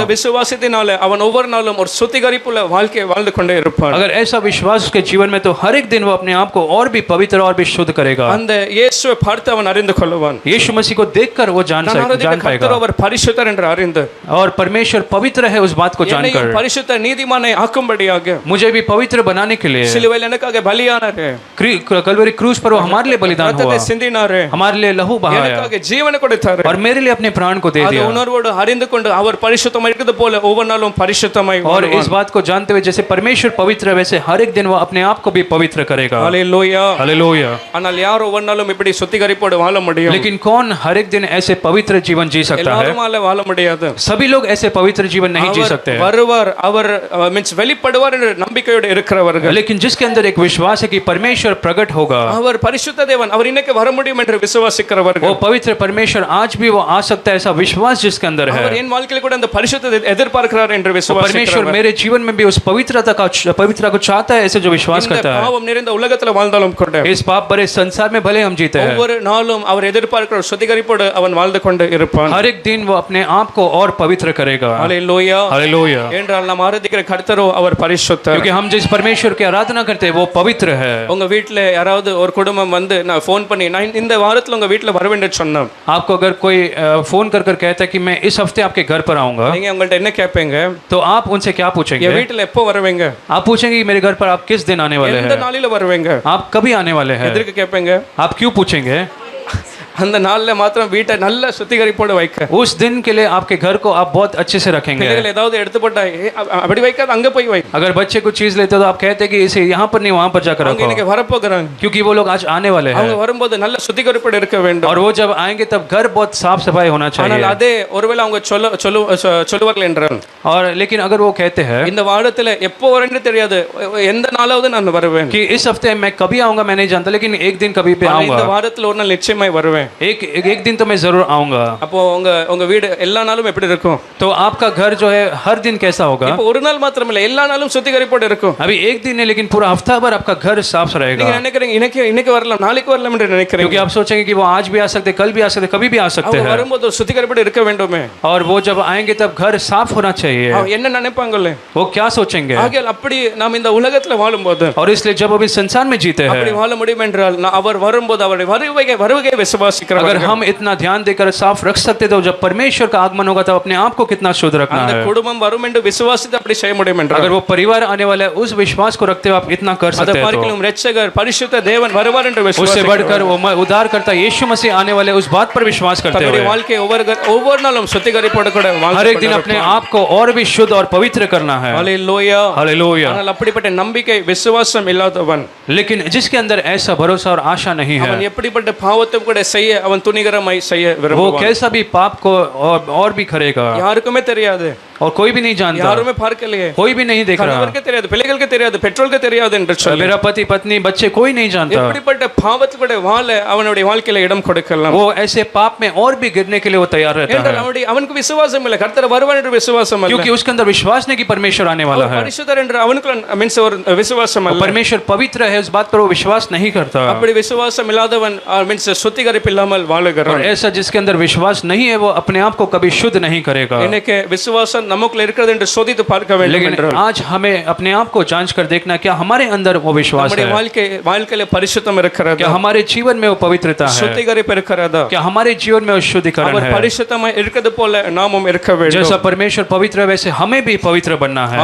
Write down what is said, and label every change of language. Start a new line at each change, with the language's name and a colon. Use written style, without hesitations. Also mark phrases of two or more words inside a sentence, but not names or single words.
Tamil: அந்த விசுவாசத்தினால அவன் ஒவ்வொரு நாளும் ஒரு சுத்திகரிப்புள்ள வாழ்க்கையை வாழ்ந்து கொண்டே இருப்பான்.
Hindi: अगर ऐसा विश्वास उसके जीवन में, तो हर एक दिन वो अपने आप को और भी पवित्र और भी शुद्ध करेगा।
Tamil: அந்த இயேசுவை பார்த்து அவன் அறிந்து கொள்வான்.
Hindi: यीशु मसीह को देखकर वो जान
Tamil: கர்த்தர்
Hindi: पाएगा।
Tamil: அவர் பரிசுத்தர் என்று அறிந்து
Hindi: और परमेश्वर पवित्र है उस बात को जानकर
Tamil: என்னையும் பரிசுத்த நீதிமானை ஆக்கும்படியாக
Hindi: मुझे भी पवित्र बनाने के लिए
Tamil: சிலுவையில் எனக்காக பலியானாரே,
Hindi: कलवरी क्रूज पर वो हमारे लिए बलिदान हुआ,
Tamil: ரத்தத்தை சிந்தினாரே,
Hindi: हमारे लिए लहू बहाया
Tamil: எனக்காக ஜீவனை கொடுத்தாரே.
Hindi: और मेरे लिए अपने प्राण को दे
Tamil: அது
Hindi: दिया।
Tamil: உணர்வோடு அறிந்து கொண்டு அவர் பரிசுத்தமாய் இருக்கிறது போல ஒவ்வொரு நாளும் பரிசுத்தமாய்
Hindi: और इस बात को जानते हुए जैसे परमेश्वर पवित्र है, वैसे हर एक दिन वो अपने आप को भी पवित्र करेगा।
Tamil: ஹalleluya.
Hindi: हालेलुया।
Tamil: ஆனால் யார் ஒவ்வொரு நாளும் இப்படி சுத்திகரிப்போடு வாழ முடியும்?
Hindi: लेकिन कौन हर एक दिन ऐसे पवित्र जीवन जी जी सकता है,
Tamil: எல்லாருமால வாழ முடியாது.
Hindi: सभी लोग ऐसे पवित्र जीवन नहीं जी सकते हैं।
Tamil: வருவார், அவர் மீன்ஸ் வெளிப்படுவார் என்ற நம்பிக்கையோடு இருக்கிறவர்கள்,
Hindi: लेकिन जिसके अंदर एक विश्वास है कि परमेश्वर प्रकट होगा,
Tamil: அவர் பரிசுத்த தேவன், அவர் இன்னைக்கு வர முடியும் என்று விசுவாசிக்கிறவர்கள்,
Hindi: वो पवित्र परमेश्वर आज भी वो आ सकता है, ऐसा विश्वास जिसके अंदर है।
Tamil: அவர் என் வாழ்க்கையில கூட அந்த பரிசுத்தத்தை எதிர்பார்க்கிறார் என்று
Hindi: परमेश्वर
Tamil: விசுவாசிக்கிறவர்,
Hindi: मेरे जीवन में भी उस पवित्रता को चाहता है, ऐसे जो विश्वास
Tamil: இந்த
Hindi: करता है।
Tamil: பாவம் நிறைந்த உலகத்துல வாழ்ந்தாலும் கூட
Hindi: इस पाप भरे संसार में भले हम जीते हैं,
Tamil: ஒவ்வொரு நாளும் அவர் எதிர்பார்க்கிற சுத்திகரிப்போடு அவன் வாழ்ந்து கொண்டு இருப்பான்.
Hindi: हर एक दिन वो अपने आप को और पवित्र करेगा।
Tamil: ஹல்லேலூயா.
Hindi: हालेलुया।
Tamil: என்றால் நாம் ஆராதிக்கிற கர்த்தரோ அவர் பரிசுத்தர்.
Hindi: क्योंकि हम जिस परमेश्वर की आराधना करते हैं वो पवित्र है।
Tamil: உங்க வீட்ல யாராவது ஒரு குடும்பம் வந்து நான் ஃபோன் பண்ணி நான் இந்த வாரத்துல உங்க வீட்ல வரவேன்னு சொன்னேன்,
Hindi: आपको अगर कोई फोन कर कर कहता है कि मैं इस हफ्ते आपके घर पर आऊंगा,
Tamil: நீங்க உங்கள்ட்ட என்ன கேட்பீங்க?
Hindi: तो आप उनसे क्या पूछेंगे?
Tamil: என் வீட்ல எப்போ வருவீங்க?
Hindi: आप पूछेंगे कि मेरे घर पर आप किस दिन आने वाले
Tamil: எந்த
Hindi: हैं?
Tamil: நாளில வருவீங்க?
Hindi: आप कभी आने वाले हैं?
Tamil: எதற்கு கேட்பீங்க?
Hindi: आप क्यों पूछेंगे?
Tamil: அந்த நாள்ல மாத்திரம் வீட்டை நல்ல சுத்திகரிப்போடு வைக்க,
Hindi: उस दिन के लिए आपके घर को आप बहुत अच्छे से रखेंगे।
Tamil: பிள்ளைகள் ஏதாவது எடுத்து போட்டா அப்படி வைக்காத அங்க போய் வை.
Hindi: अगर बच्चे कुछ चीज लेते तो आप कहते हैं कि इसे यहाँ पर नहीं वहां पर जाकर
Tamil: அவங்க
Hindi: रखो,
Tamil: இன்னைக்கு வரப்போகிறாங்க,
Hindi: क्योंकि वो लोग आज आने वाले हैं
Tamil: அவங்க வரும்போது நல்ல சுத்திகரிப்போடு இருக்க வேண்டும்.
Hindi: और वो जब आएंगे तब घर बहुत साफ सफाई होना
Tamil: ஆனால்
Hindi: चाहिए।
Tamil: அதே ஒருவேளை அவங்க சொல்லுவார்கள் என்றால்,
Hindi: और लेकिन अगर वो कहते हैं
Tamil: இந்த வாரத்துல எப்போ வரேன்னு தெரியாது, எந்த நாளாவது நான் வருவேன்,
Hindi: कि इस हफ्ते मैं कभी आऊंगा मैं नहीं जानता, लेकिन एक दिन कभी पे
Tamil: ஆனா இந்த
Hindi: आऊंगा,
Tamil: வாரத்துல ஒரு நாள் நிச்சயமாய் வருவேன்,
Hindi: एक दिन तो मैं जरूर आऊंगा,
Tamil: அப்போ உங்க வீடு எல்லா நாளும் எப்படி இருக்கும்?
Hindi: तो आपका घर जो है हर दिन कैसा होगा?
Tamil: இப்போ ஒரு நாள் மாத்திரமில்லை, எல்லா நாளும் சுத்திகரிப்போடு இருக்கும்.
Hindi: अभी एक दिन है लेकिन पूरा हफ्ता भर आपका घर साफ रहेगा।
Tamil: நீங்க நினைக்கிறீங்க இன்னைக்கு வரலாம் நாளைக்கு வரலாம் என்று நினைக்கிறீங்க,
Hindi: क्योंकि आप सोचेंगे कि वो आज भी आ सकते, कल भी आ सकते, कभी भी आ सकते
Tamil: அவங்க
Hindi: हैं,
Tamil: வரும்போது ஒரு சுத்திகரிப்போடு இருக்க வேண்டுமே.
Hindi: और वो जब आएंगे तब घर साफ होना चाहिए।
Tamil: அவங்க என்ன நினைப்பாங்களே,
Hindi: वो क्या सोचेंगे?
Tamil: ஆகையால் அப்படி நாம் இந்த உலகத்துல வாழும்போது
Hindi: और इसलिए जब अभी संसार में जीते
Tamil: அப்படி
Hindi: हैं,
Tamil: வாழ முடியும் என்றால் அவர் வரும்போது அவருடைய வருகை
Hindi: अगर
Tamil: விசுவாசிக்கிறவர்கள்,
Hindi: हम इतना ध्यान देकर साफ रख सकते तो जब परमेश्वर का आगमन होगा तब अपने आप को कितना शुद्ध रखना
Tamil: அந்த
Hindi: है।
Tamil: குடும்பம் வரும் என்று விசுவாசித்து அப்படி செய்ய முடியும் என்றால்,
Hindi: अगर वो परिवार आने वाला है उस विश्वास को रखते हुए आप इतना कर
Tamil: அதை
Hindi: सकते हैं तो
Tamil: பார்க்கலாம் இரட்சகர் பரிசுத்த தேவன் வருவார் என்று
Hindi: उससे
Tamil: விசுவாசிக்கிறவர்கள்
Hindi: बढ़कर वो उद्धारकर्ता यीशु मसीह आने वाले उस बात पर विश्वास करते
Tamil: தன்னுடைய
Hindi: हुए
Tamil: வாழ்க்கையை ஒவ்வொரு நாளும் சுத்திகரிப்போடு கூட
Hindi: हर एक दिन अपने आप को और भी शुद्ध और पवित्र करना है।
Tamil: ஹல்லேலூயா.
Hindi: हालेलुया।
Tamil: ஆனால் அப்படிப்பட்ட நம்பிக்கை விசுவாசம் இல்லாதவன்,
Hindi: लेकिन जिसके अंदर ऐसा भरोसा और आशा नहीं
Tamil: அவன்
Hindi: है,
Tamil: எப்படிப்பட்ட பாவத்தை கூட செய்ய அவன் துணிகரமாய் செய்ய
Hindi: वो
Tamil: விரும்புவான்.
Hindi: कैसा भी पाप को और भी करेगा
Tamil: யாருக்குமே தெரியாது,
Hindi: और कोई भी नहीं जानता,
Tamil: யாருமே பார்க்கலையே,
Hindi: कोई भी नहीं देख रहा,
Tamil: கணவருக்கு தெரியாது, பிள்ளைகளுக்கு தெரியாது, பெற்றோருக்கு தெரியாது என்று சொல்லி
Hindi: मेरा पति पत्नी बच्चे कोई नहीं जानता,
Tamil: எப்படிப்பட்ட பாவத்துக்கு கூட வாழ அவனுடைய வாழ்க்கையில இடம் கொடுக்கலாம்.
Hindi: वो ऐसे पाप में और भी गिरने के लिए वो तैयार रहता
Tamil: என்றால்
Hindi: है,
Tamil: அவனுக்கு விசுவாசம் இல்லை, கர்த்தர் வருவார் என்று விசுவாசம் இல்லை,
Hindi: क्योंकि उसके अंदर विश्वास नहीं कि परमेश्वर आने वाला है।
Tamil: பரிசுத்தர் என்று அவனுக்கு மீன்ஸ் ஒரு விசுவாசம் இல்லை.
Hindi: परमेश्वर पवित्र है उस बात पर वो विश्वास नहीं करता,
Tamil: அப்படி விசுவாசம் இல்லாதவன் மீன்ஸ் சுத்திகரிப்பு இல்லாமல்
Hindi: और
Tamil: வாழுகிறான்.
Hindi: ऐसा जिसके अंदर विश्वास नहीं है वो अपने आप को कभी शुद्ध नहीं करेगा।
Tamil: இன்னைக்கு விசுவாசம் நமக்குள்ள இருக்கிறது என்று சோதித்து பார்க்க வேண்டும்
Hindi: लेकिन
Tamil: என்றால்,
Hindi: आज हमें अपने आप को जांच कर देखना क्या हमारे अंदर वो विश्वास
Tamil: நம்முடைய
Hindi: है,
Tamil: வாழ்க்கையில பரிசுத்தம் இருக்கிறதா,
Hindi: क्या हमारे जीवन में वो पवित्रता है,
Tamil: சுத்திகரிப்பு இருக்கிறதா,
Hindi: क्या हमारे जीवन में वो शुद्धिकरण
Tamil: அவர்
Hindi: है।
Tamil: பரிசுத்தமாய் இருக்கிறது போல நாமும் இருக்க வேண்டும்.
Hindi: जैसा परमेश्वर पवित्र है वैसे हमें भी पवित्र बनना है।